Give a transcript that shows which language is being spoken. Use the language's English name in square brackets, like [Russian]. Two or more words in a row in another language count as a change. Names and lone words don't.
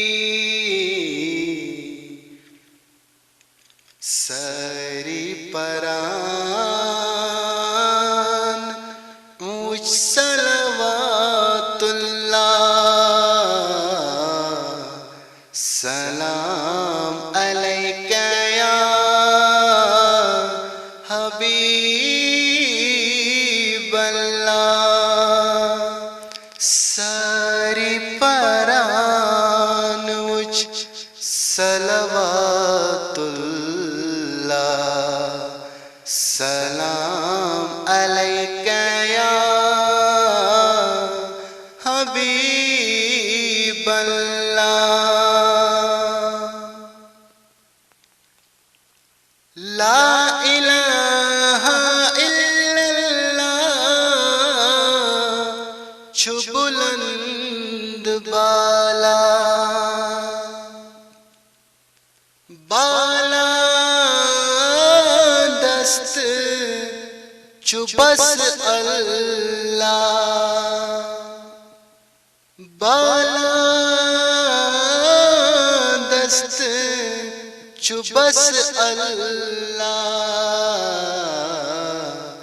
[Kashmiri] ساری پران اچھ [Arabic] صلوات الله سلام عليك يا حبيب الله. [Kashmiri] ساری پران اچھ [Arabic] صلوات الله سلام عليك يا حبيب الله. لا إله إلا الله [Kashmiri] چھُ بُلند بالا बाला दस्त छु बस अल्लाह बाला दस्त छु बस अल्लाह।